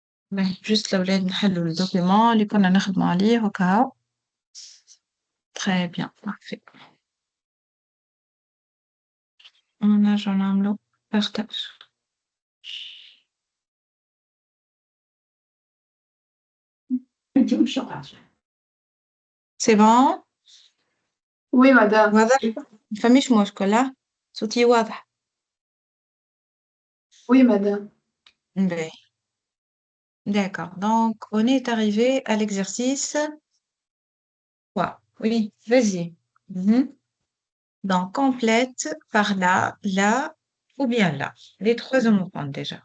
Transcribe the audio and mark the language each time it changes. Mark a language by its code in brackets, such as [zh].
[ar] باهي جوست الأولاد نحلوا الدوكيمون اللي كنا نخدموا عليه وكاو. [fr] très bien parfait [ar] ونرجعوا نعملوا [fr] partage. c'est bon Oui, madame. [ar] واضح ما فماش مشكل ها صوتي واضح. [fr] Oui, madame. باهي d'accord donc on est arrivé à l'exercice 3. Oui vas-y. Donc complète par là, là ou bien là. Les trois on compte déjà.